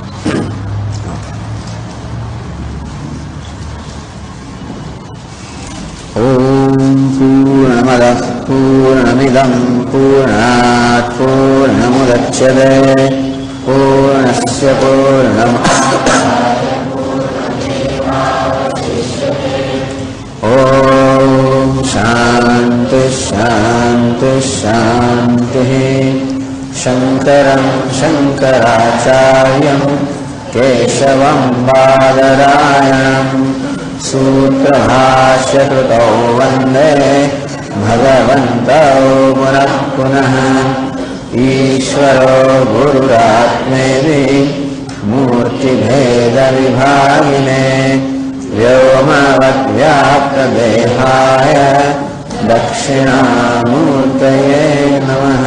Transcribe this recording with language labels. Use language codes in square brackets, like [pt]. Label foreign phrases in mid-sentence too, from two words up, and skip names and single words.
[sa] ઓમ પૂર્ણમદ પૂર્ણમિદં પૂર્ણાત પૂર્ણમુદચ્યતે પૂર્ણસ્ય પૂર્ણમાદાય ઓમ શાંતિ શાંતિ શાંતિ. શંકરં શંકરાચાર્યં કેશવં બાદરાયણં सूत्रभाष्यकृतौ वन्दे भगवन्तौ पुनः पुनः. ईश्वरो गुरुरात्मेति मूर्तिभेदविभागिने व्योमवद्व्याप्तदेहाय दक्षिणामूर्तये नमः.